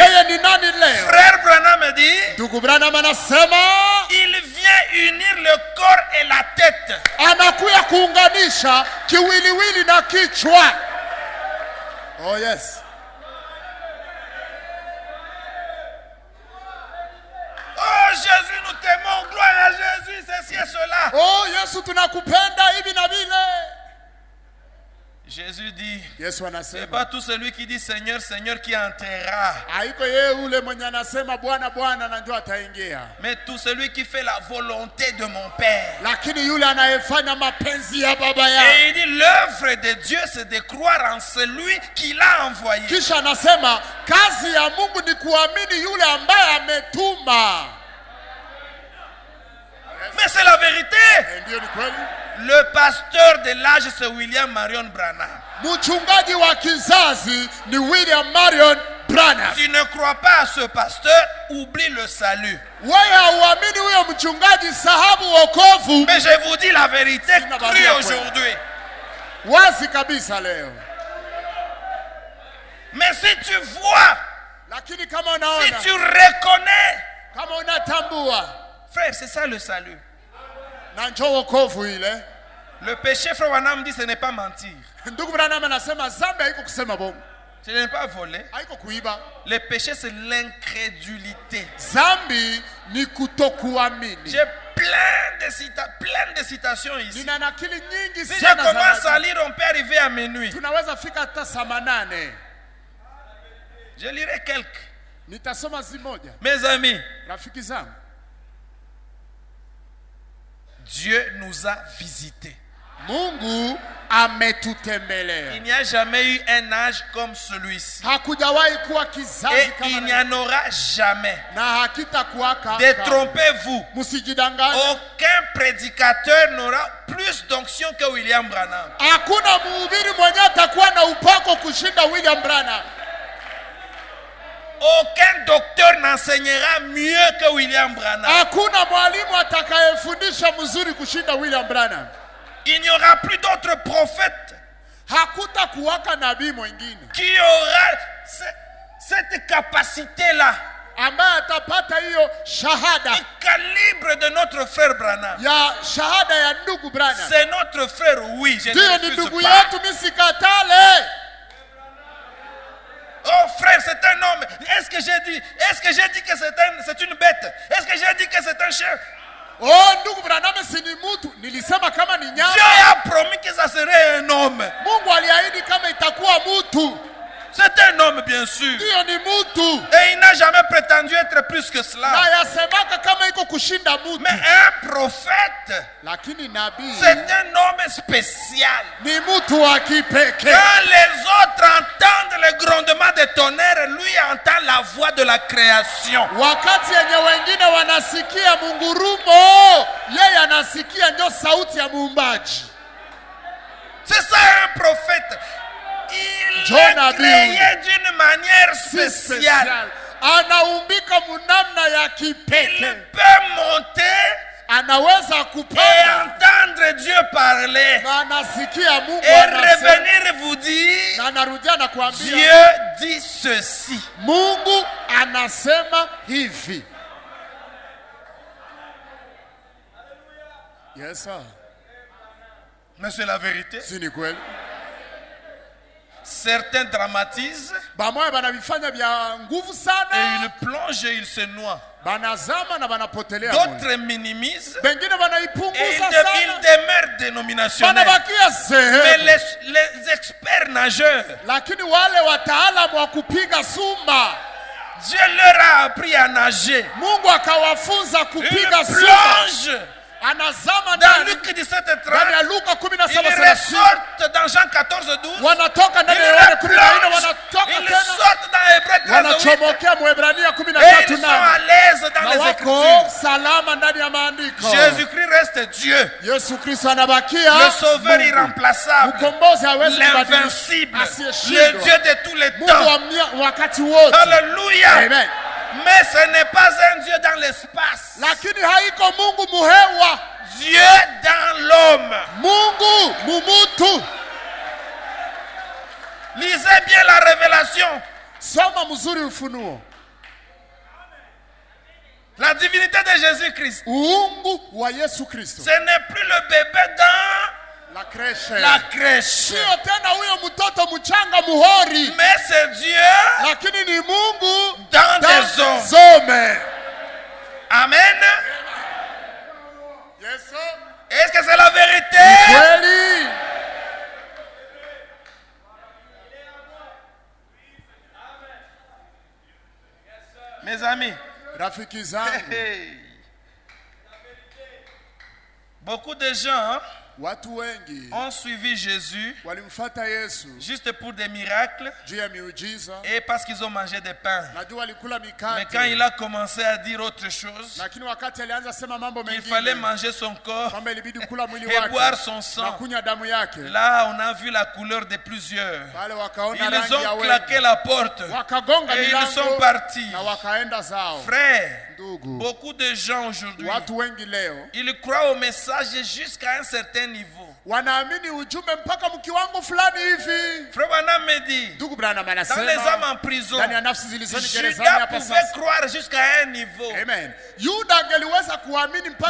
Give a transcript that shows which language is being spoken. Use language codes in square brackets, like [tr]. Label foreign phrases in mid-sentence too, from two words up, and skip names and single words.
[fr] Frère Branham dit, il vient unir le corps et la tête. [en] Oh yes. [fr] Oh Jésus, nous t'aimons, gloire à Jésus, ceci et cela. [sw] Oh Yesu tunakupenda hivi na vile. [fr] Jésus dit, [sw] Yesu [fr] c'est [sw] anasema, [fr] pas tout celui qui dit Seigneur, Seigneur qui entrera. [sw] haiko yeye ule mwenye anasema Bwana Bwana na ndio ataingia. [fr] Mais tout celui qui fait la volonté de mon Père. [sw] Lakini yule anayefanya mapenzi ya baba yangu. [fr] Et il dit l'œuvre de Dieu c'est de croire en celui qui l'a envoyé. [sw] Kisha anasema kazi ya Mungu ni kuamini yule ambaye ametuma. [fr] Mais c'est la vérité. [sw] Ndio ni kweli. [fr] Le pasteur de l'âge c'est William Marion Branham. [sw] Mchungaji wa kizazi ni William Marion Branham. [fr] Si tu ne crois pas à ce pasteur, oublie le salut. [sw] Wewe hauamini huyo mchungaji, sahabu wokovu. [fr] Mais je vous dis la vérité crue aujourd'hui. [sw] Wazi kabisa leo. [fr] Mais si tu vois, [sw] lakini kama unaona, [fr] si tu reconnais, [sw] kama unatambua, [fr] frère, c'est ça le salut. [sw] Na njoo wokovu ile. [fr] Le péché, frère Branham dit, ce n'est pas mentir. [sw] Ndugu Branham anasema zambi haiko kusema bongo. [fr] Ce n'est pas voler. [sw] Haiko kuiba. [fr] Le péché c'est l'incrédulité. [sw] Zambi ni kutokuamini. [fr] J'ai plein de citations ici. [sw] Nina nakili nyingi si sana. [fr] Je commence à lire, on peut arriver à minuit. [sw] Tunaweza fika hata saa 8. [fr] Je lirai quelques. [sw] Nitasoma zimoja. [fr] Mes amis, [sw] rafiki zangu, [fr] Dieu nous a visités. [sw] Mungu ametutembelea. [fr] Il n'y a jamais eu un âge comme celui-ci. [sw] Hakujawahi kuwa kizazi [fr] et [sw] kama [fr] il n'y en aura jamais. [sw] Na hakitakuwa kama. [fr] Détrompez-vous. [sw] Msijidanganye. [fr] Aucun prédicateur n'aura plus d'onction que William Branham. [sw] Hakuna mhubiri mwenye atakuwa na upako kushinda William Branham. [fr] Aucun docteur n'enseignera mieux que William Branham. [sw] Hakuna mwalimu atakayefundisha mzuri kushinda William Branham. [fr] Il n'y aura plus d'autres prophètes. [sw] Hakutakuwaka nabii mwingine [fr] qui aura cette capacité-là. [sw] Ambaye atapata hiyo shahada. [fr] Le calibre de notre frère Branham. [sw] Ya shahada ya ndugu Branham. [fr] C'est notre frère, oui, je ne refuse pas. Misikatale. Oh frère, c'est un homme. Est-ce que j'ai dit que c'est une bête? Est-ce que j'ai dit que c'est un chien? [sw] Oh, ndugu Branham si ni mtu. Nilisema kama ni nyama. [fr] Dieu a promis que ça serait un homme. [sw] Mungu aliahidi kama itakuwa [fr] un homme, bien sûr. [sw] Ndiyo ni mtu. [fr] Et il n'a jamais prétendu être plus que cela. [sw] Na yasemaka kama iko kushinda mtu. [fr] Mais un prophète, [sw] Lakini nabii [fr] c'est un homme spécial. [sw] ni mtu wa kipekee. [fr] Quand les autres entendent le grondement des tonnerres, lui entend la voix de la création. [sw] Wakati yenye wengine wanasikia mungurumo, yeye anasikia ndio sauti ya muumbaji. [fr] C'est ça un prophète. Il Jonah est créé d'une manière spéciale. [sw] Anaumbika munamna ya [fr] Il [sw] kipekee. [fr] peut monter [sw] Anaweza [fr] et [sw] kupanda [fr] entendre Dieu parler. [sw] na anasikia Mungu [fr] Et [sw] anasema. [fr] revenir vous dire, [sw] Na anarudia na kuambia [fr] Dieu dit ceci. [sw] Mungu anasema hivi. [en] Yes sir. [fr] Mais c'est la vérité. [sw] Si ni kweli? [fr] Certains dramatisent [sw] Bamoya banavifanya vya nguvu [fr] et [sw] sana. [fr] ils plongent et ils se noient. [sw] Banazama na banapotelea. moyo. [fr] D'autres minimisent [sw] Bengine [fr] et [sw] banaipunguza [fr] ils [sw] sana. [fr] demeurent dénominationnels. [sw] Banabakia [fr] Mais [sw] sehemu. [fr] les experts nageurs, [sw] Lakini wale wataalamu wa kupiga sumba, [fr] Dieu leur a appris à nager. [sw] Mungu akawafunza [fr] Ils [sw] kupiga sumba. [fr] plongent [sw] Anazama [fr] dans [sw] ndani. [fr] Luc [sw] Ndani 17:30. ya Luka [fr] Ils [sw] 17:30. [fr] ressortent dans Jean 14:12. [sw] Wanatoka [fr] Ils [sw] ndani ya Yohana 14, [fr] replongent. [sw] wanatoka [fr] Ils [sw] tena. [fr] sortent dans Hébreux 13:8. [sw] Wanachomokea Mwebrania [fr] Et [sw] 13:8. [fr] ils sont à l'aise dans [sw] Na [fr] les [sw] wako [fr] Écritures. [sw] salama ndani ya maandiko. [fr] Jésus-Christ reste Dieu. [sw] Yesu Kristo anabakia [fr] Le sauveur [sw] Mungu. [fr] irremplaçable. [sw] Mkombozi hawezi kubadilika. [fr] L'invincible. Le [sw] Asiyeshindwa. [fr] Dieu de tous les [sw] Mungu [fr] temps. [sw] wa wakati wote. [fr] Alléluia. [sw] Amen. [fr] Mais ce n'est pas un Dieu dans l'espace. [sw] Lakini haiko Mungu muhewa. [fr] Dieu dans l'homme. [sw] Mungu mumutu. [fr] Lisez bien la révélation. [sw] Soma mzuri Ufunuo. [fr] La divinité de Jésus-Christ. [sw] Uungu wa Yesu Kristo. [fr] Ce n'est plus le bébé dans La crèche. la crèche. [sw] Sio tena huyo mtoto mchanga muhori. [fr] Mais c'est Dieu [sw] Lakini ni Mungu [fr] dans des hommes. hommes. Amen. [en] Yes sir. [fr] Est-ce que c'est la vérité? [sw] Kweli. [fr] Mes amis, [sw] Rafiki zangu, [fr] beaucoup de gens [sw] watu wengi [fr] ont suivi Jésus [sw] walimfuata Yesu [fr] juste pour des miracles [sw] juu ya miujiza. [fr] et parce qu'ils ont mangé des pains. [sw] Najua walikula [fr] Mais quand [sw] mikate. [fr] il a commencé à dire autre chose, [sw] Lakini wakati alianza sema mambo [fr] qu'il fallait [sw] mengine [fr] manger son corps [sw] kwamba ilibidi kula mwili [fr] et boire [sw] wake [fr] son [sw] na [fr] sang, [sw] kunywa damu yake, [fr] là on a vu la couleur de plusieurs. [sw] wale wakaona [fr] Ils [sw] rangi ya [fr] ont claqué [sw] wengi, [fr] la porte [sw] wakagonga [fr] et ils sont [sw] milango [fr] partis. [sw] na wakaenda zao. [fr] Frère, [sw] Ndugu, [fr] beaucoup de gens aujourd'hui, [sw] watu wengi leo [fr] ils croient au message jusqu'à un certain niveau. [sw] wanaamini ujumbe mpaka mkiwango fulani hivi. [fr] Frère Branham me dit, [sw] Ndugu Branham [fr] dans les âmes [sw] anasema [fr] en prison, [sw] ndani ya nafsi zilizoni gerezani [fr] Judas [sw] hapa [fr] pouvait [sw] sasa. [fr] croire jusqu'à un niveau. [sw] Amen. Yuda angeliweza kuamini mpaka